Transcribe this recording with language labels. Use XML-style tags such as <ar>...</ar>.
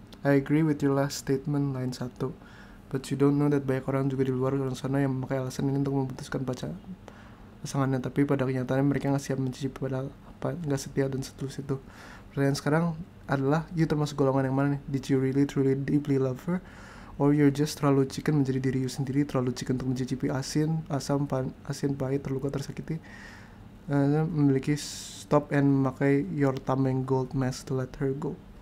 <en>I agree with your last statement, line 1. But you don't know that</en> <id>banyak orang juga di luar sana yang memakai alasan ini untuk memutuskan pasangannya, tapi pada kenyataannya mereka gak siap mencicipi padahal gak setia dan seterusnya itu. Pertanyaan sekarang adalah, you termasuk golongan yang mana nih?</id> <en>Did you really truly deeply love her? Or you're just</en> <id>terlalu chicken menjadi diri you sendiri, terlalu chicken untuk mencicipi asin, pahit, terluka, tersakiti, memiliki stop and memakai your tameng gold mask</id> <en>to let her go.</en>